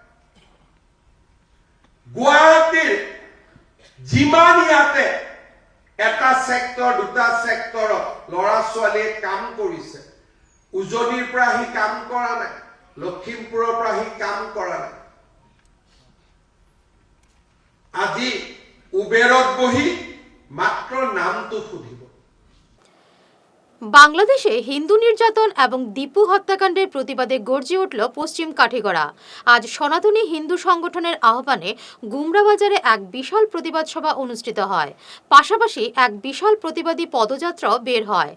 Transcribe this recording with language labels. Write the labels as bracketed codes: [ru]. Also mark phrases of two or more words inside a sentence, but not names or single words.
[as] গুৱাহাটীৰ যিমান ইয়াতে এটা সেক্টৰ দুটা সেক্টৰত ল'ৰা ছোৱালীয়ে কাম কৰিছে, উজনিৰ পৰা আহি কাম কৰা নাই, লখিমপুৰৰ পৰা আহি কাম কৰা নাই। আজি উবেৰত বহি মাত্ৰ নামটো সুধিব। [bn] বাংলাদেশে হিন্দু নির্যাতন এবং দীপু হত্যাকাণ্ডের প্রতিবাদে গর্জে উঠল পশ্চিম কাঠিগড়া। আজ সনাতনী হিন্দু সংগঠনের আহ্বানে গুমরা বাজারে এক বিশাল প্রতিবাদ সভা অনুষ্ঠিত হয়। পাশাপাশি এক বিশাল প্রতিবাদী পদযাত্রাও বের হয়।